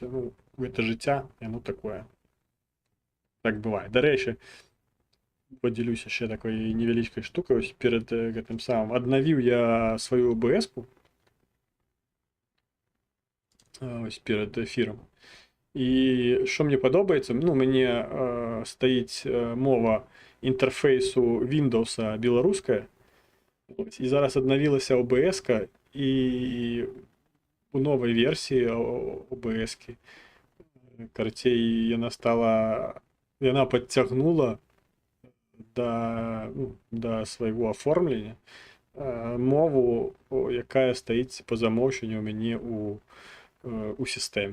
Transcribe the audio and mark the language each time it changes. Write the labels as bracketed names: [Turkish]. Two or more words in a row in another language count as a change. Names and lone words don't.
[Belarusian] Ну, гэта жыцця, яно такое. Так бывае. Дарэчы, подзялюсь яшчэ такой невялічкай штукай. Ось перад гэтым самым аднавіў я сваю ОБС-ку. Ось перад эфірам. [Ukrainian] І що мені [Belarusian] падобаецца, ну, мне стаіць мова інтэрфейсу Windows беларуская. І зараз аднавілася ОБС-ка, і у новай версіі ОБС-кі, карацей, яна падцягнула да свайго аформлення мову, якая стаіць па замоўчанню ў мяне у сістэме.